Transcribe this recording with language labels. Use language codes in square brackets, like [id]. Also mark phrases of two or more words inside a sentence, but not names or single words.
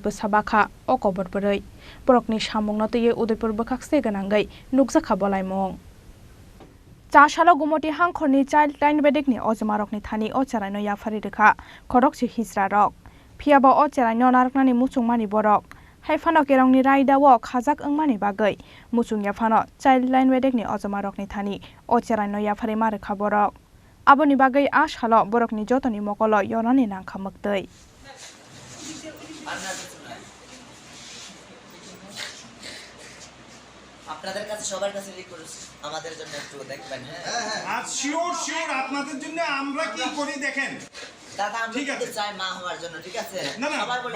[trp] बसाबाखा अ कबर बरै बरकनि सामुंनो तये उदयपुर बखाक्से गनांगै नुकजाखा बलाइमं चाशालो गुमति हांखरनि [en] child line [trp] बेडेकनि अजमारकनि थानि अ चराइनो याफारि रेखा खरकसी हिजरा रक फियाबो अ चराइनो नारकनानि मुचुंमानि बरक हाइफानो केरंनि रायदावो खाजाक अंमानि बागै मुचुं याफानो [en] child line [trp] बेडेकनि अजमारकनि थानि अ चराइनो याफारि मारेखा बरक आबोनि बागै आशालो बरकनि जतनि मकलो यनानि नांखा मक्तै [bn] আপনাদের কাছে সবার কাছে রিকোয়েস্ট আমাদের জন্য একটু দেখবেন আর শিওর আপনাদের জন্য আমরা কি করি দেখেন দাদা আমরা কি চাই মা হওয়ার জন্য ঠিক আছে সবাই বলে